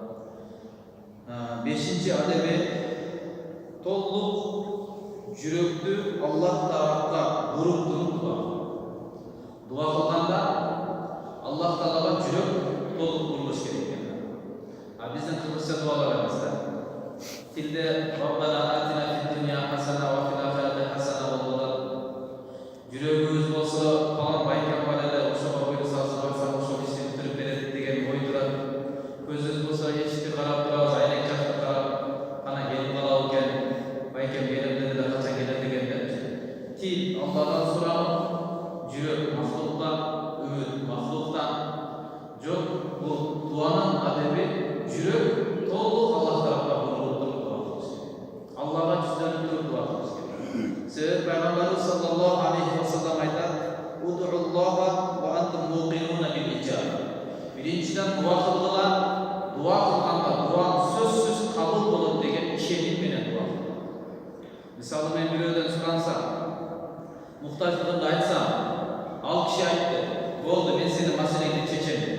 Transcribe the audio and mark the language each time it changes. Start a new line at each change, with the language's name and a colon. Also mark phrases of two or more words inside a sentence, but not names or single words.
Kyrgyz: 5-чи адеби толук жүрөктү Аллах тарапка буруп туруп дуа. Дуа кылганда Аллах Таалага жүрөк толук бурулуш керек экен. Биздин кыргызча дуалар эмес да.
Arabic: Тилде ربنا آتنا في الدنيا حسنة وفي الآخرة حسنة болот.
Kyrgyz: Жүрөгүбүз болсо палан байкем бар эле, ошого буйрук салса ошол ишти бүтүрүп берет деген ой турат. Көзүбүз болсо эчти карап турабыз, айнек жакты карап, кана келип калабы экен, байкем келемдеди да качан келет экен деп. Тил Аллахтан сурап, жүрөк махлуктан, үмүт махлуктан. Жок, бул дуанын адеби жүрөк толук Аллах тарапка бурулуп туруп дуа кылыш керек. Аллахга жүздөнүп туруп дуа кылыш керек. Себеби Пайгамбарыбыз
Arabic: صلى الله عليه وسلم айтат: "ادعوا الله وأنتم موقنون بالإجابة."
Kyrgyz: Биринчиден дуа кылгыла, дуа кылганда дуа сөзсүз кабыл болот деген ишеним менен дуа кылгыла. Мисалы, мен бирөөдөн суранса, муктаждыгымды айтсам, ал киши айтты: "Болду, мен сенин маселеңди чечем."